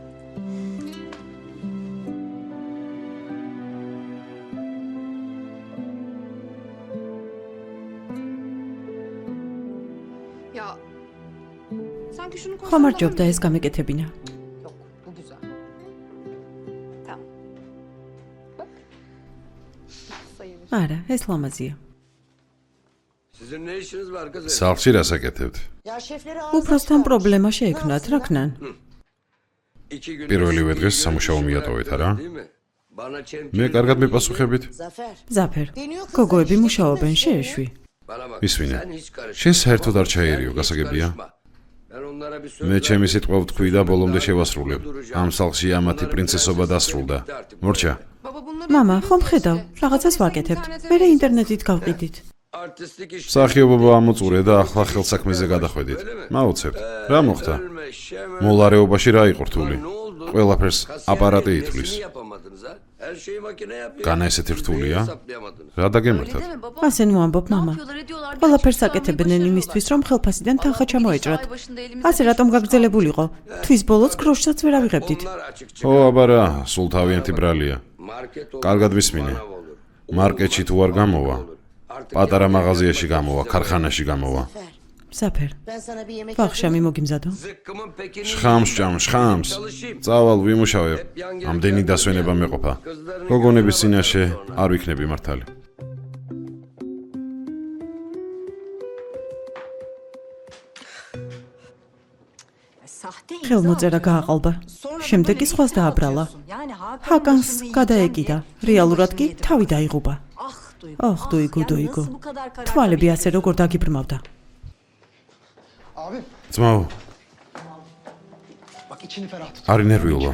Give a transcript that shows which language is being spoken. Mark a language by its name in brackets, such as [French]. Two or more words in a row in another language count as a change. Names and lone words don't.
[Turkish] Ya sanki şunu [Georgian] ხომ არ ჯობდა ეს გამეკეთებინა? [Turkish] Yok, bu güzel. Tamam. sayılır. [Georgian] არა, ეს ლამაზია. [Turkish] Sizin ne işiniz var kızım? [Georgian] სახლში რას აკეთებთ? [Turkish] Ya şefleri [Georgian] უბრალოდ პრობლემა შეექმნათ, რა ქნან? [Turkish] 2 gün. [Georgian] პირველივე დღეს სამუშაო მიატოვეთ, არა? [Turkish] Değil mi? Bana [Georgian] მე კარგად მიპასუხებით? Zafer. ზაფერ, გოგოები მუშაობენ, შეეშვი. [Turkish] Bana bak. [Georgian] ისვინე. [Turkish] Sen hiç karışma. [Georgian] შენ საერთოდ არ ჩაერიო, გასაგებია? [Turkish] Ben onlara bir söz [Georgian] მე ჩემი სიტყვა ვთქვი და ბოლომდე შევასრულებ. ამ სახლში ამათი პრინცესობა დასრულდა. მორჩა, [Turkish] Baba bunları [Georgian] მამა, [Turkish] yapıyoruz [Georgian] ხომ [Turkish] işte. [Georgian] ხედავ, რაღაცას ვაკეთებთ. მერე ინტერნეტით გავყიდით. [Turkish] artistlik iş. [Georgian] მსახიობობა ამოწურე და ახლა ხელსაქმეზე გადახვედით. მაუცებთ. რა მოხდა? [Turkish] Ölme, şeme. [Georgian] მოლარეობაში რა იყო რთული? [Turkish] Ne oldu? [Georgian] ყველაფერს აპარატი ითვლის. [Turkish] Resmini yapamadınız ha? Her şeyi makine yapıyor. [Georgian] განა ესეთი რთულია? [Turkish] Hesaplayamadınız. [Georgian] რა დაგემართათ? [Turkish] Değil mi baba? [Georgian] ასე ნუ ამბობ, [Turkish] Ne [Georgian] მამა. [Turkish] yapıyorlar ediyorlar. [Georgian] ყველაფერს აკეთებდნენ იმისთვის, რომ ხელფასიდან თანხა ჩამოეჭრათ. ასე რატომ გაგრძელებულიყო? თვის ბოლოს გროშსაც ვერ ავიღებდით. [Turkish] Onlar açık ო, çıkıyor. [Georgian] აბა რა, სულ თავიანთი ბრალია. [Turkish] Market olur. [Georgian] კარგად ვისმინე. [Turkish] manav olur. [Georgian] მარკეტში თუ არ გამოვა, [Turkish] Artık [Georgian] პატარა მაღაზიაში გამოვა, ქარხანაში გამოვა. ზაფერ, [Turkish] Ben sana bir yemek [Georgian] ვახშამი მოგიმზადო. [Turkish] zıkkımın pekini [Georgian] შხამს ჭამ, შხამს. წავალ ვიმუშავებ. ამდენი დასვენება მეყოფა. გოგონების წინაშე არ ვიქნები მართალი. [Turkish] sahte [Georgian] ხელმოწერა გააყალბა. შემდეგ კი სხვას დააბრალა. ჰაკანს გადაეკიდა. რეალურად კი თავი დაიღუპა. ოხ, დუიგო, დუიგო. თვალები ასე როგორ დაგიბრმავდა. [Turkish] Abi [Georgian] ძმაო, [Turkish] bak içini ferah tut. [Georgian] არ ინერვიულო.